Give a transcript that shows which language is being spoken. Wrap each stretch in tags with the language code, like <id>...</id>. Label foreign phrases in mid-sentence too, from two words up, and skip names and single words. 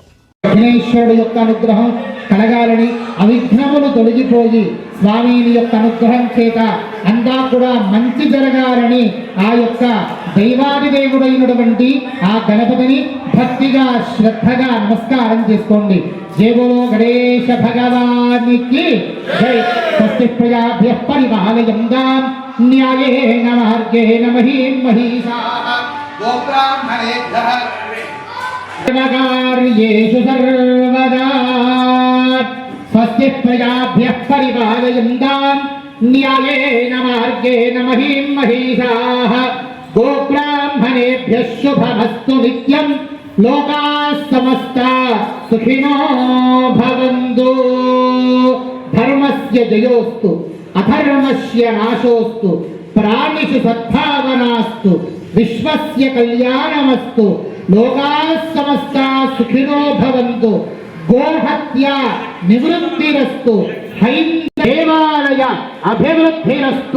<te>విఘ్నేశ్వరుడు యొక్క అనుగ్రహం కలగాలని, అవిఘ్నములు తొలగిపోయి స్వామిని యొక్క అనుగ్రహం చేత అంతా కూడా మంచి జరగాలని ఆ యొక్క దైవాదిదేవుడైనటువంటి ఆ గణపతిని భక్తిగా శ్రద్ధగా నమస్కారం చేసుకోండి.</te> <hi>जय बोलो</hi> <te>గణేశ భగవానికి జై.</te> <sa>స్వస్తి ప్రజాభ్యః పరిపాలయంతాం న్యాయేన మార్గేణ మహీం మహీషాః గోబ్రాహ్మణేభ్యః కార్యేషు సర్వదా. స్వస్తి ప్రజాభ్యః పరిపాలయంతాం న్యాయేన మార్గేణ మహీం మహీషాః గోబ్రాహ్మణేభ్యః శుభమస్తు నిత్యం. లోకాః సమస్తాః సుఖినో భవంతు. ధర్మస్య జయోస్తు అధర్మస్య నాశోస్తు. ప్రాణిషు సద్భావనాస్తు. విశ్వస్య కళ్యాణమస్తు. లోకాః సమస్తాః సుఖినో భవంతు. గోహత్య నివృత్తిరస్తు. దేవాలయ అభివృద్ధిరస్తు.</sa>